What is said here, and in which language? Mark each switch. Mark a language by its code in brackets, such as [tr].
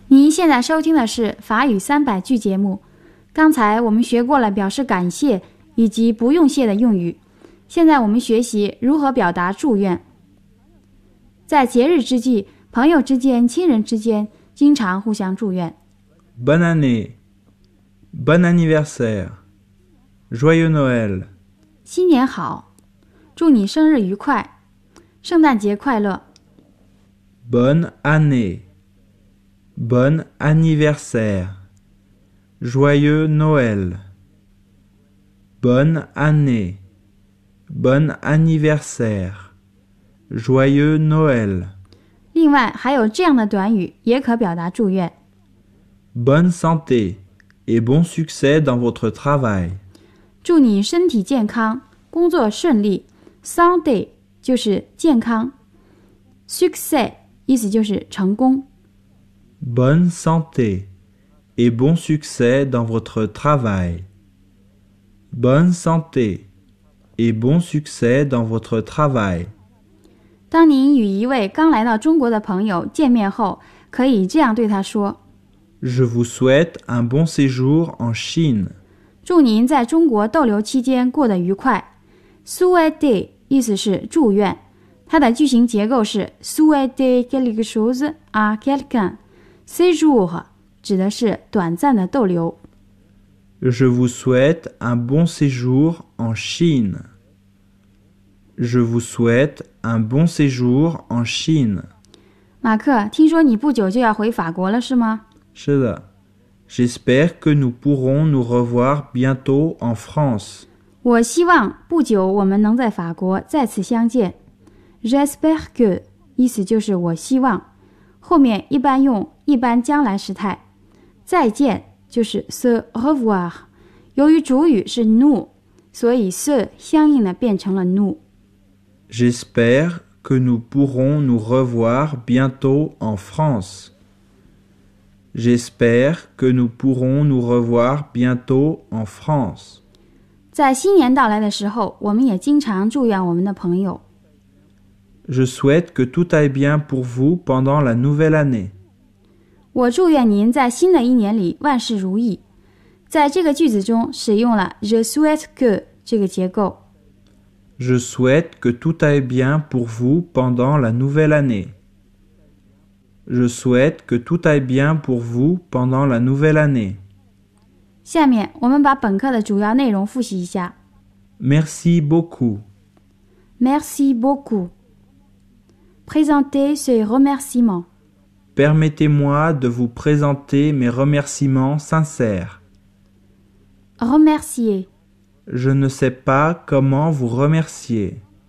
[zh] 现在收听的是法语三百句节目，刚才我们学过了表示感谢以及不用谢的用语，现在我们学习如何表达祝愿。在节日之际，朋友之间、亲人之间经常互相祝愿。 [fr] Bonne année, bon anniversaire, joyeux Noël. [zh] 新年好，祝你生日愉快，圣诞节快乐。 [fr] Bonne année, bon anniversaire, joyeux Noël. Bonne année, bon anniversaire, joyeux Noël. [zh] 另外还有这样的短语也可表达祝愿。 [fr] Bonne santé et bon succès dans votre travail. [zh] 祝你身体健康，工作顺利。 [fr] Santé [zh] 就是健康。 Succès 意思就是成功。 [fr] Bonne santé et bon succès dans votre travail. Bonne santé et bon succès dans votre travail. [zh] 当您与一位刚来到中国的朋友见面后，可以这样对他说。 [fr] Je vous souhaite un bon séjour en Chine. [zh] 祝您在中国逗留期间过得愉快。Souhaite 意思是祝愿，它的句型结构是 [fr] souhaite quelque chose à quelqu'un. [zh] Séjour 指的是短暂的逗留。 [fr] Je vous souhaite un bon séjour en Chine. Je vous souhaite un bon séjour en Chine. [zh] 马克，听说你不久就要回法国了，是吗？是的， [fr] j'espère que nous pourrons nous revoir bientôt en France. [zh] 我希望不久我们能在法国再次相见。 [fr] J'espère que [zh] 意思就是我希望，后面一般用一般将来时态，再见就是 [fr] se revoir， [zh] 由于主语是 nous， 所以 se 相应的变成了 nous。 [fr] J'espère que nous pourrons nous revoir bientôt en France. J'espère que nous pourrons nous revoir bientôt en France. [zh] 在新年到来的时候，我们也经常祝愿我们的朋友。 [fr] Je souhaite que tout aille bien pour vous pendant la nouvelle année. [zh] 我祝愿您在新的一年里万事如意。在这个句子中使用了 [fr] je souhaite que [zh] 这个结构。 [fr] Je souhaite que tout aille bien pour vous pendant la nouvelle année. Je souhaite que tout aille bien pour vous pendant la nouvelle année. [zh] 下面我们把本课的主要内容复习一下。 [fr] Merci beaucoup. Merci beaucoup. Présentez ces remerciements. Permettez-moi de vous présenter mes remerciements sincères. Remercier. Je ne sais pas comment vous remercier.